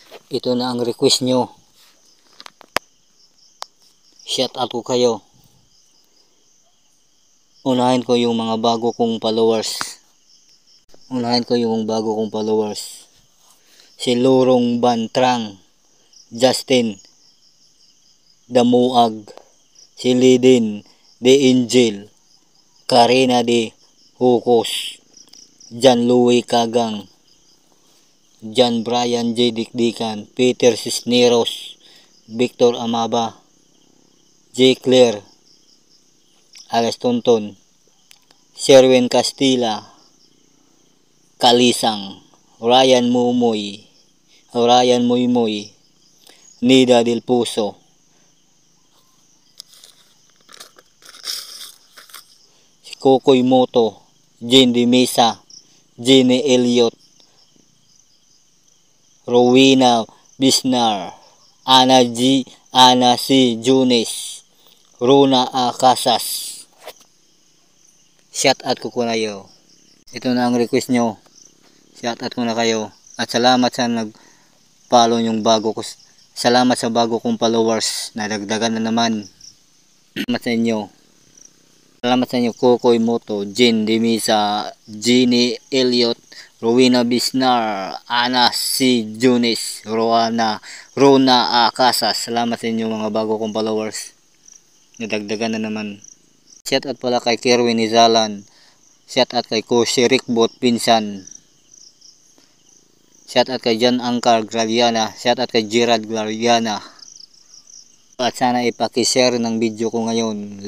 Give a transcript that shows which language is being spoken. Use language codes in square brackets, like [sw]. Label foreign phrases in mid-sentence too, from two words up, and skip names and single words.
[tl] Ito na ang request nyo. [en] Shout out [tl] ko kayo. Unahin ko yung mga bago kong followers. Si Lurong Bantrang, Justin Damuag, si Lidin De Angel, Karina De Hukos, John Louis Kagang, John Brian J. Dikdikan, Peter Cisneros, Victor Amaba, J. Claire Alias Tonton, Sherwin Castilla, Kalisang, Ryan Mumoy, Nida Del Puso, si Kokoy Moto, Jane De Mesa, Jenny Elliot, Rowena Bisnar, Ana C. Junis, Rona A. Casas. [en] Shout out [tl] ko kayo. Ito na ang request nyo. [en] Shout out [tl] ko na kayo. At salamat sa nag-follow yung bago ko. Salamat sa bago kong followers. Nadagdagan na naman. Salamat sa inyo. Salamat sa inyo. Kokoy Moto, Jane De Mesa, Jenny Elliot, Rowena Bisnar, Ana C. Junis, Rona A. Casas. Salamat sa inyo mga bago kong followers. Nadagdagan na naman. [en] Shout out [tl] pala kay Kerwin Izalan. [en] Shout out [tl] kay Koshi Rickbot Pinsan. [en] Shout out [tl] kay John Angkar Graliana. [en] Shout out [tl] kay Gerald Graliana. At sana ipaki-share ng video ko ngayon.